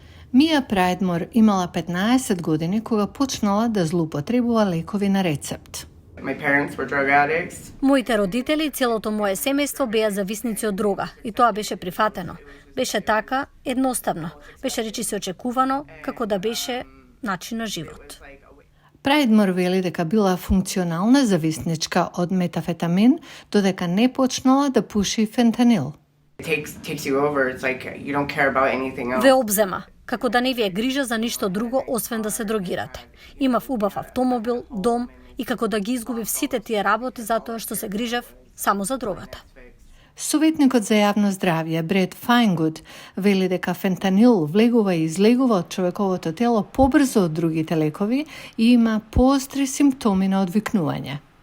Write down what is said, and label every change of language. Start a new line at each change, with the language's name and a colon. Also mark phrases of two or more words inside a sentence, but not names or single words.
Macedonian: Мија Прајдмор имала 15 години кога почнала да злоупотребува лекови на рецепт.
English: My parents were drug addicts.
Macedonian: Моите родители и целото мое семејство беа зависници од дрога и тоа беше прифатено. Беше така, едноставно. Беше речиси очекувано, како да беше начин на живот. Прајдмор вели дека била функционална зависничка од метафетамин, додека не почнала да пуши фентанил.
English: It takes you over. It's like you don't care about anything else.
Macedonian: Ве обзема, како да не ви е грижа за ништо друго освен да се дрогирате. Имав убав автомобил, дом и како да ги изгубив сите тие работи затоа што се грижев само за дрогата. Советникот за јавно здравје Бред Фајнгуд вели дека фентанил влегува и излегува од човековото тело побрзо од другите лекови и има поостри симптоми на одвикнување.